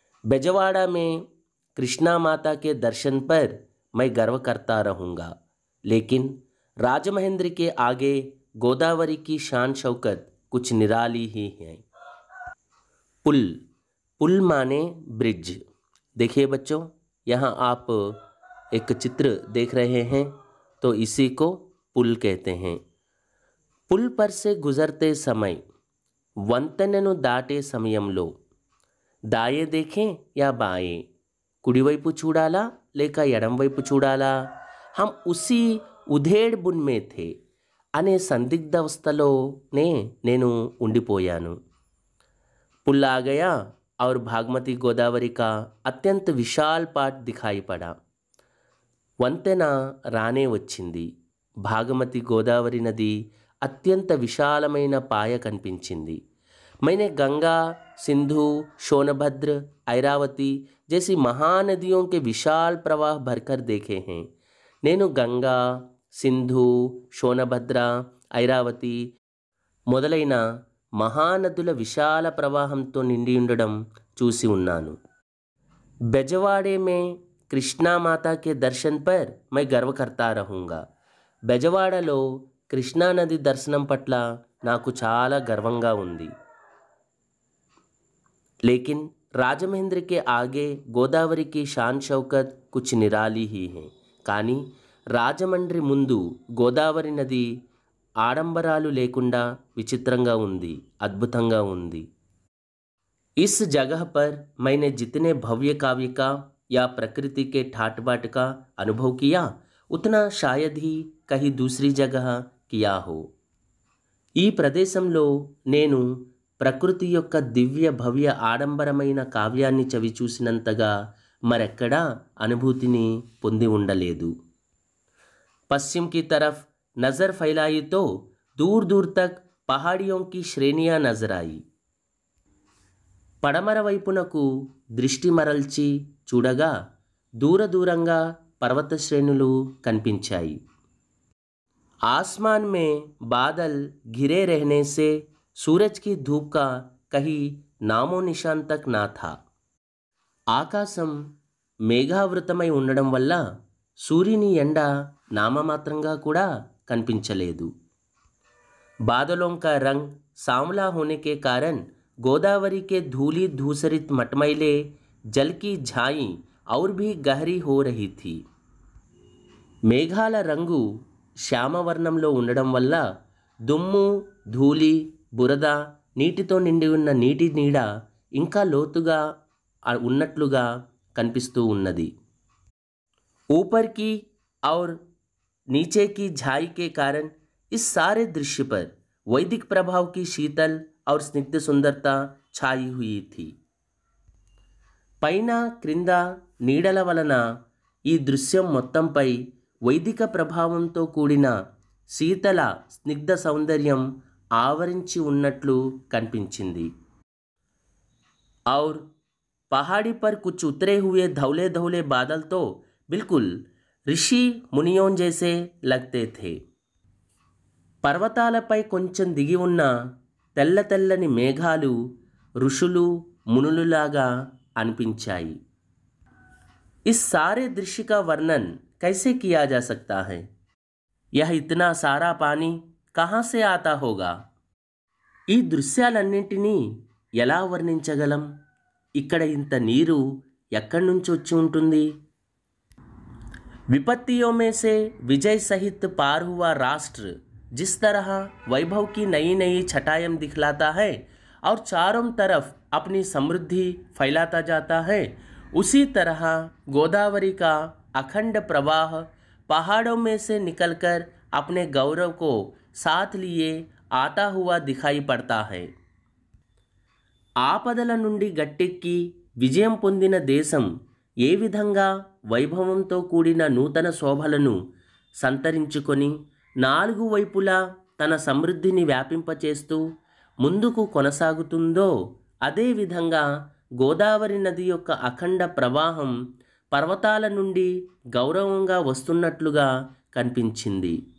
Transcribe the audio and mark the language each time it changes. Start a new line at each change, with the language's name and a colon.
Hindi: बेजवाड़ा में कृष्णा माता के दर्शन पर मैं गर्व करता रहूँगा, लेकिन राजमहेंद्र के आगे गोदावरी की शान शौकत कुछ निराली ही है। पुल माने ब्रिज। देखिए बच्चों, यहाँ आप एक चित्र देख रहे हैं, तो इसी को पुल कहते हैं। पुल पर से गुजरते समय,
Telugu: వంతెనను దాటే సమయంలో
Hindi: దాయే देखें या बाएं,
Telugu: కుడివైపు చూడాలా లేక ఎడంవైపు చూడాలా,
Hindi: हम उसी ఉధేడ్ బున్ में थे
Telugu: అనే సందిగ్ధావస్థలోనే నేను ఉండిపోయాను।
Hindi: पुल आ गया और भागमती गोदावरी का अत्यंत विशाल पाठ दिखाई पड़ा।
Telugu: వంతెన రానే వచ్చింది, భాగమతి గోదావరి నది అత్యంత విశాలమైన పాయ కనిపించింది।
Hindi: मैंने गंगा, सिंधु, सोनभद्र, ऐरावती जैसी महानदियों के विशाल प्रवाह भरकर देखे हैं।
Telugu: నేను గంగా, సింధు, సోనభద్ర, ఐరావతి మొదలైన మహానదుల విశాల ప్రవాహంతో నిండి ఉండడం చూసి ఉన్నాను।
Hindi: बेजवाड़े में कृष्णा माता के दर्शन पर मैं गर्व करता रहूँगा।
Telugu: బెజవాడలో కృష్ణా నది దర్శనం పట్ల నాకు చాలా గర్వంగా ఉంది।
Hindi: लेकिन రాజమహేంద్ర के आगे గోదావరి की शान शौकत कुछ निराली ही है।
Telugu: కానీ రాజమండ్రి ముందు గోదావరి నది ఆడంబరాలు లేకుండా విచిత్రంగా ఉంది, అద్భుతంగా ఉంది।
Hindi: इस जगह पर मैंने जितने भव्य काव्य का या प्रकृति के ठाट बाट का अनुभव किया, उतना शायद ही कहीं दूसरी जगह किया हो।
Telugu: ఈ ప్రదేశంలో నేను ప్రకృతి యొక్క దివ్య భవ్య ఆడంబరమైన కావ్యాన్ని చవిచూసినంతగా మరెక్కడా అనుభూతిని పొంది ఉండలేదు।
Hindi: पश्चिम की तरफ नज़र फैलाई तो दूर दूर तक पहाड़ियों की श्रेणियां नजर आई।
Telugu: పడమర వైపునకు దృష్టి మరల్చి చూడగా దూర దూరంగా पर्वत श्रेणुలు కనిపించాయి।
Hindi: आसमान में बादल घिरे रहने से सूरज की धूप का कहीं नामो निशान तक ना था।
Telugu: ఆకాశం మేఘావృతమై ఉండడం వల్ల సూర్యుని ఎండ నామమాత్రంగా కూడా కనిపించలేదు।
Hindi: बादलों का रंग सांवला होने के कारण गोदावरी के धूली धूसरित मटमैले जल की झाई और भी गहरी हो रही थी।
Telugu: మేఘాల రంగు శ్యామవర్ణంలో ఉండడం వల్ల దుమ్ము, ధూళి, బురద, నీటితో నిండి ఉన్న నీటి నీడ ఇంకా లోతుగా ఉన్నట్లుగా కనిపిస్తూ ఉన్నది।
Hindi: ऊपर की और नीचे की झाई के कारण इस सारे दृश्य पर वैदिक प्रभाव की शीतल और स्निग्ध सुंदरता छाई हुई थी।
Telugu: పైన క్రింద నీడల వలన ఈ దృశ్యం మొత్తంపై వైదిక ప్రభావంతో కూడిన శీతల స్నిగ్ధ సౌందర్యం ఆవరించి ఉన్నట్లు కనిపించింది।
Hindi: और पहाड़ी पर कुछ उतरे हुए धौले धौले बादल तो बिल्कुल ऋषि मुनियों जैसे लगते थे।
Telugu: పర్వతాలపై కొంచెం దిగి ఉన్న తెల్ల తెల్లని మేఘాలు ఋషులు మునులులాగా అనిపించాయి।
Hindi: इस सारे दृश्य का वर्णन कैसे किया जा सकता है? यह इतना सारा पानी कहाँ से आता होगा?
Telugu: ఈ దృశ్యాలన్నింటినీ ఎలా వర్ణించగలం? ఇక్కడ ఇంత నీరు ఎక్కడి నుంచి వచ్చి ఉంటుంది?
Hindi: विपत्तियों में से विजय सहित पार हुआ राष्ट्र जिस तरह वैभव की नई नई छटायम दिखलाता है और चारों तरफ अपनी समृद्धि फैलाता जाता है, उसी तरह गोदावरी का अखंड प्रवाह पहाड़ों में से निकलकर अपने गौरव को साथ लिए आता हुआ दिखाई पड़ता है।
Telugu: ఆపదల నుండి గట్టెక్కి విజయం పొందిన దేశం ఏ విధంగా వైభవంతో కూడిన నూతన శోభలను సంతరించుకొని నాలుగు వైపులా తన సమృద్ధిని వ్యాపింపచేస్తూ ముందుకు కొనసాగుతుందో అదేవిధంగా గోదావరి నది యొక్క అఖండ ప్రవాహం పర్వతాల నుండి గౌరవంగా వస్తున్నట్లుగా కనిపించింది.